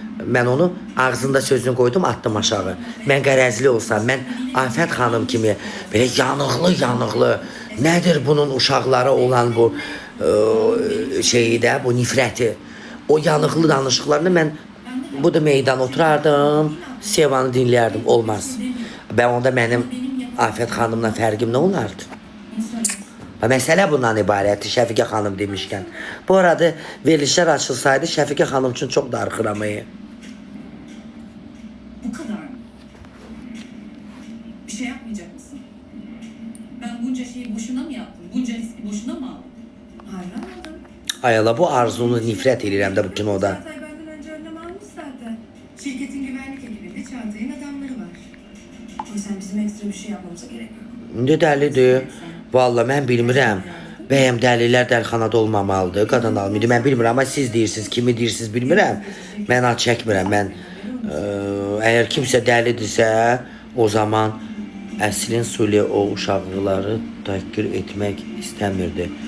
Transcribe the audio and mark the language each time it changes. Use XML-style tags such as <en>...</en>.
<az>Mən onu ağzında sözünü qoydum, atdım aşağı. Mən qərəzli olsam, mən Afət xanım kimi belə yanıqlı, nədir bunun uşaqlara olan bu şeyi də, bu nifrəti, o yanıqlı danışıqlarını mən bu da meydan oturardım, Sevanı dinləyərdim, olmaz. Və onda mənim Afət xanımla fərqim nə olardı? Məsələ bundan ibarətdir, Şəfiqə xanım demişkən. Bu arada verilişlər açılsaydı, Şəfiqə xanım üçün çox darıxıram.</az> <tr>Bu kadar mı? Bir şey yapmayacak mısın? Ben bunca şeyi boşuna mı yaptım? Bunca riski boşuna mı aldım? Hayır almadım.</tr> <az>Ayala bu arzunu nifrət edirəm də bu kinoda.</az> <tr>Çağatay benden önce önlem almış zaten. Şirketin güvenlik ekibinde Çağatay'ın adamları var. O yüzden bizim ekstra bir şey yapmamıza gerek yok.</tr> <az>İndi dəlidir. Valla mən bilmirəm. Bəyəm dəlilər dəlxanada olmamalıdır, qadın almaydı. Mən bilmirəm, amma siz deyirsiniz, kimi deyirsiniz bilmirəm. Mən ad çəkmirəm. Mən əgər kimsə dəlidirsə, o zaman Əslin Suli o uşaqları təhqir etmək istəmirdi.</az>